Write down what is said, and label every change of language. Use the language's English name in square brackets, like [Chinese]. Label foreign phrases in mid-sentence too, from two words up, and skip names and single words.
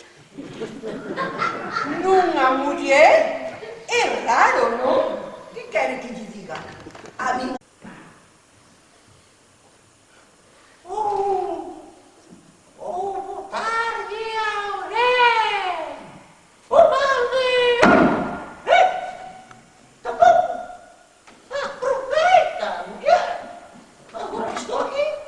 [Galician] Nunha muller é raro, non? Que quere que lle diga? A mí... Boa tarde, Auré! [Portuguese] Boa tarde! Tá bom? Aproveita, mulher! Agora estou aqui.